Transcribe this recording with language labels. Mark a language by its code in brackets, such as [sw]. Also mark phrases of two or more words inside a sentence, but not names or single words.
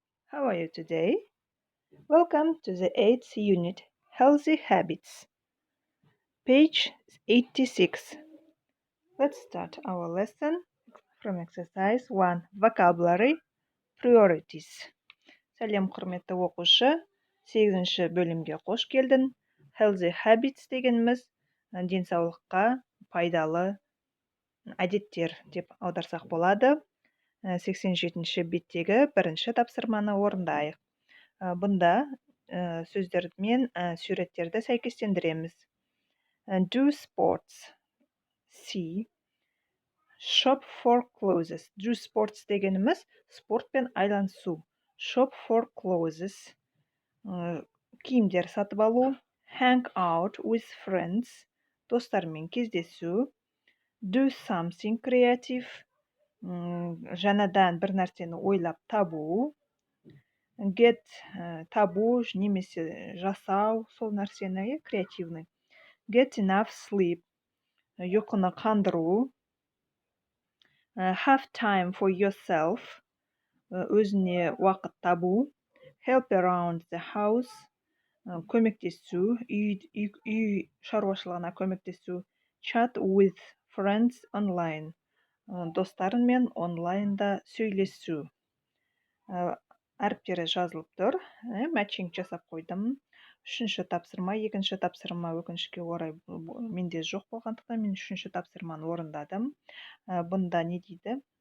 [en] How are you today? Welcome to the 8th unit, Healthy Habits, page 86. Let's start our lesson from exercise 1, Vocabulary Priorities. [kk] Сәлем құрметті оқушы, 8-ші бөлімге қош келдің. Healthy Habits дегеніміз денсаулыққа пайдалы әдеттер деп аударсақ болады. 87-ші беттегі бірінші тапсырманы орындайық. Бұнда сөздер мен суреттерді сәйкестендіреміз. [en] Do sports. C. Shop for clothes. Do sports [kk] дегеніміз спортпен айланысу. [en] Shop for clothes. [kk] Киімдер сатып алу. [en] Hang out with friends. [kk] Достармен кездесу. [en] Do something creative. [kk] Жаңадан бір нәрсені ойлап табу. Get табу немесе жасау сол нәрсені креативный. [en] Get enough sleep. [kk] Ұйқыны қандыру. [en] Have time for yourself. [kk] Өзіне уақыт табу. [en] Help around the house. [kk] Көмектесу. Үй шаруашылығына көмектесу. [en] Chat with friends online. [kk] Достарыңмен онлайнда сөйлесу. Әріптері жазылып тұр. Матчинг жасап қойдым. 3-ші тапсырма, 2-ші тапсырма өкінішке орай менде жоқ болғандықтан мен 3-ші тапсырманы орындадым. Бұнда не дейді?